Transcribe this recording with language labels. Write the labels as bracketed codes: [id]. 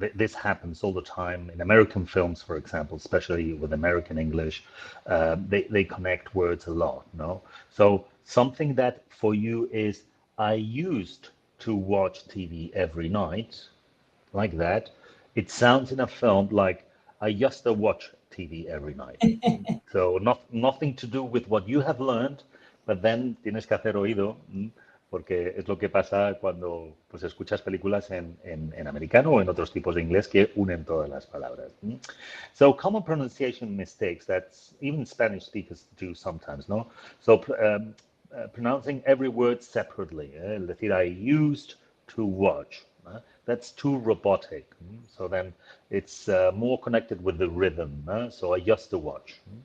[en] This happens all the time in American films, for example, especially with American English. They connect words a lot. No, so something that for you is I used to watch TV every night, like that. It sounds in a film like I used to watch TV every night. So nothing to do with what you have learned, but then [es] tienes que hacer oído, porque es lo que pasa cuando pues escuchas películas en americano o en otros tipos de inglés que unen todas las palabras. [en] So common pronunciation mistakes that even Spanish speakers do sometimes, no? So pronouncing every word separately. [es] Es decir, [en] I used to watch. That's too robotic. So then it's more connected with the rhythm. So I used to watch.